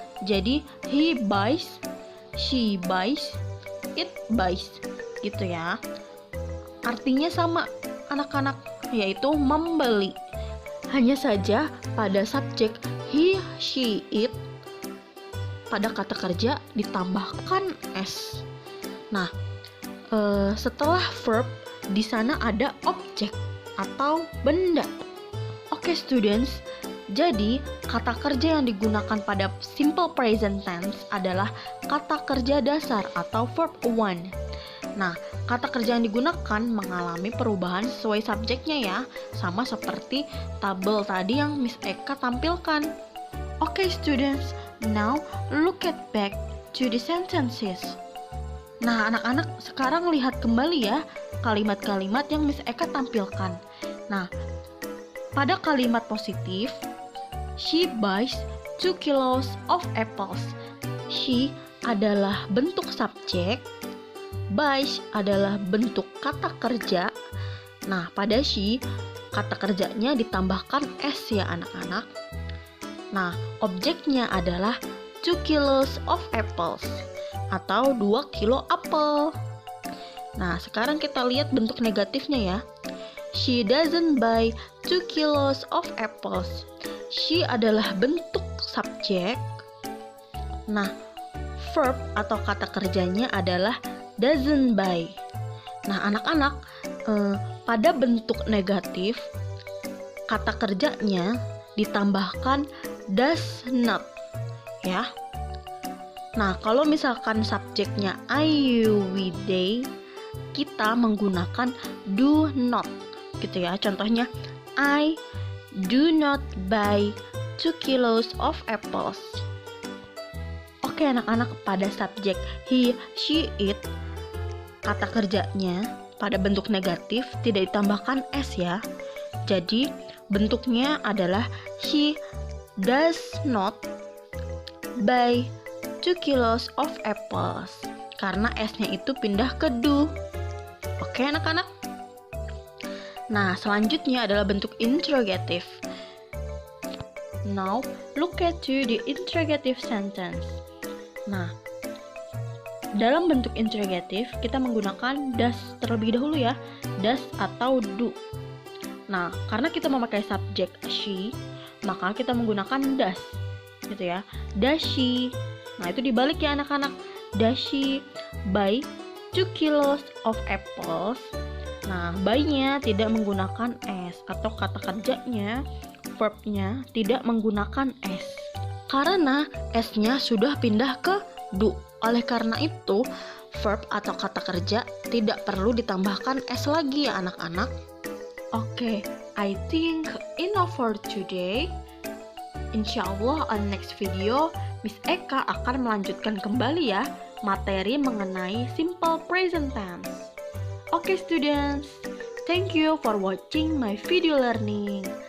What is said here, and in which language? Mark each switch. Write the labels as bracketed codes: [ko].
[en] Jadi he buys, she buys, it buys gitu ya. [id] Artinya sama anak-anak, yaitu membeli. Hanya saja pada subjek he, she, it, pada kata kerja ditambahkan s. Nah, setelah verb di sana ada objek atau benda. Oke, students, jadi kata kerja yang digunakan pada simple present tense adalah kata kerja dasar atau verb 1. Nah, kata kerja yang digunakan mengalami perubahan sesuai subjeknya ya, sama seperti tabel tadi yang Miss Eka tampilkan. [en] Oke, students, now look at back to the sentences. [id] Nah, anak-anak sekarang lihat kembali ya kalimat-kalimat yang Miss Eka tampilkan. Nah, pada kalimat positif, [en] she buys 2 kilos of apples. [id] She adalah bentuk subjek, buys adalah bentuk kata kerja. Nah, pada she, kata kerjanya ditambahkan s ya anak-anak. Nah, objeknya adalah 2 kilos of apples atau 2 kilo apel. Nah, sekarang kita lihat bentuk negatifnya ya. [en] She doesn't buy 2 kilos of apples. [id] She adalah bentuk subjek. Nah, verb atau kata kerjanya adalah doesn't buy. Nah, anak-anak, pada bentuk negatif, kata kerjanya ditambahkan does not ya. Nah, kalau misalkan subjeknya I, you, we, they, kita menggunakan do not gitu ya. [en] Contohnya, I do not buy 2 kilos of apples. [id] Oke anak-anak, pada subjek he, she, it, kata kerjanya pada bentuk negatif tidak ditambahkan s ya. Jadi bentuknya adalah [en] he does not buy 2 kilos of apples, [id] karena s-nya itu pindah ke do. Oke anak-anak. Nah, selanjutnya adalah bentuk interrogative. [en] Now, look at the interrogative sentence. [id] Nah, dalam bentuk interrogative kita menggunakan does terlebih dahulu ya, does atau do. Nah, karena kita memakai subjek she, maka kita menggunakan does gitu ya. [en] Does she? [id] Nah, itu dibalik ya anak-anak. [en] Does she buy 2 kilos of apples? [id] Nah, buy-nya tidak menggunakan s, atau kata kerjanya, verb-nya tidak menggunakan s, karena s-nya sudah pindah ke do. Oleh karena itu, verb atau kata kerja tidak perlu ditambahkan s lagi ya anak-anak. [en] Oke, I think enough for today. [id] Insyaallah [en] on next video [id] Miss Eka akan melanjutkan kembali ya materi mengenai simple present tense. [en] Oke students, thank you for watching my video learning.